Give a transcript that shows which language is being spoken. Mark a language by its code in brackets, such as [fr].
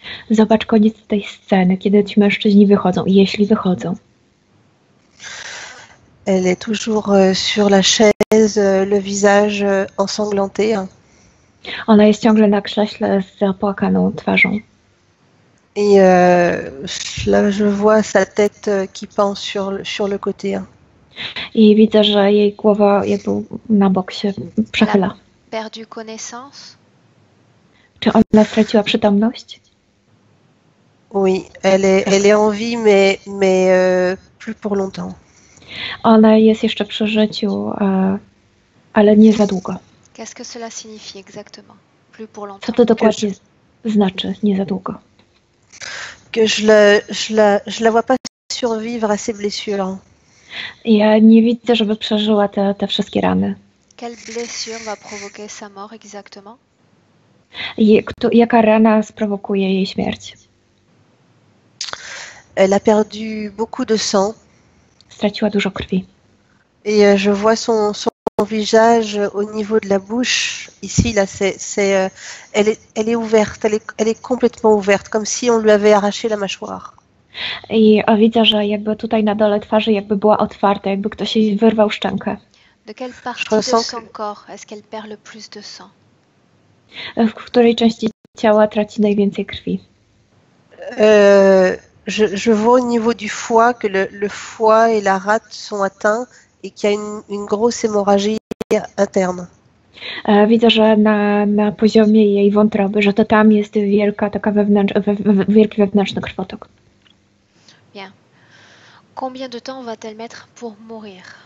[pl] Zobacz koniec tej sceny, kiedy ci mężczyźni wychodzą i jeśli wychodzą. [fr] Elle est toujours sur la chaise, le visage ensanglanté. [pl] Ona jest ciągle na krześle z zapłakaną twarzą. [fr] Et là, je vois sa tête qui pend sur le côté. [pl] I widzę, że jej głowa jakby na bok się przechyla. [fr] Perdu connaissance? [pl] Czy ona straciła przytomność? [fr] Oui, elle est en vie, mais plus pour longtemps. [pl] Ona jest jeszcze przy życiu, ale nie za długo. [fr] Qu'est-ce que cela signifie exactement? Plus pour longtemps. [pl] Co to dokładnie znaczy, nie za długo? [fr] Que je la vois pas survivre à ces blessures. [pl] Ja nie widzę, żeby przeżyła te wszystkie rany. [fr] Quelle blessure va provoquer sa mort exactement? [pl] Jaka rana sprowokuje jej śmierć? [fr] Elle a perdu beaucoup de sang. [pl] Straciła dużo krwi. [fr] Et je vois son visage au niveau de la bouche. Ici, là, elle est ouverte. Elle est complètement ouverte, comme si on lui avait arraché la mâchoire. [pl] I widzę, że jakby tutaj na dole twarzy jakby była otwarta, jakby ktoś jej wyrwał szczękę. [fr] De quelle partie de son corps est-ce qu'elle perd le plus de sang? [pl] W której części ciała traci najwięcej krwi? [fr] Je vois au niveau du foie que le foie et la rate sont atteints et qu'il y a une grosse hémorragie interne. [pl] Widzę, że na poziomie jej wątroby, że to tam jest wielka taka wielki wewnętrzny krwotok. [fr] Bien. Combien de temps va-t-elle mettre pour mourir?